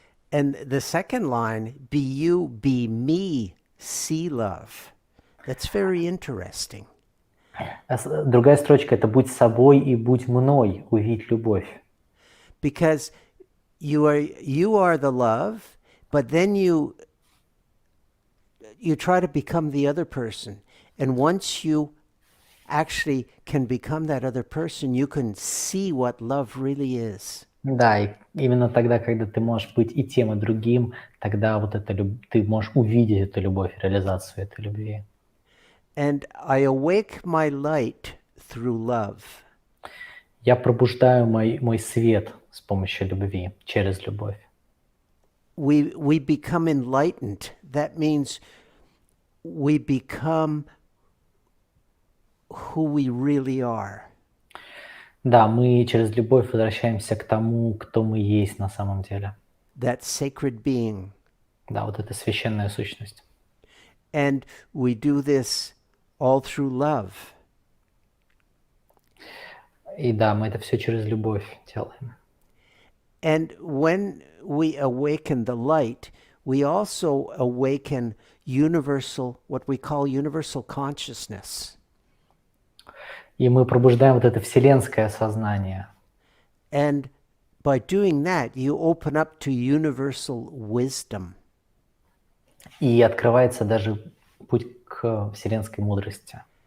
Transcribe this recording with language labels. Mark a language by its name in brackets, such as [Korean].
[English] And the second line, be you, be me, see love. That's very interesting. [Russian] Другая строчка, это будь собой и будь мной, увидь любовь. [English] Because you are the love, but then you try to become the other person. And once you actually can become that other person, you can see what love really is. [Russian] Да, и именно тогда, когда ты можешь быть и тем, и другим, тогда вот ты можешь увидеть эту любовь, реализацию этой любви. [English] And I awake my light through love. [Russian] Я пробуждаю мой свет с помощью любви, через любовь. [English] We become enlightened. That means we become who we really are. [Russian] Да, мы через любовь возвращаемся к тому, кто мы есть на самом деле. [English] That sacred being. [Russian] Да, вот эта священная сущность. [English] And we do this all through love. [Russian] И да, мы это все через любовь делаем. [English] And when we awaken the light, we also awaken universal, what we call universal consciousness. [Russian] И мы пробуждаем вот это вселенское сознание. [English] And by doing that, you open up to universal wisdom. [Russian] И открывается даже путь к вселенской мудрости,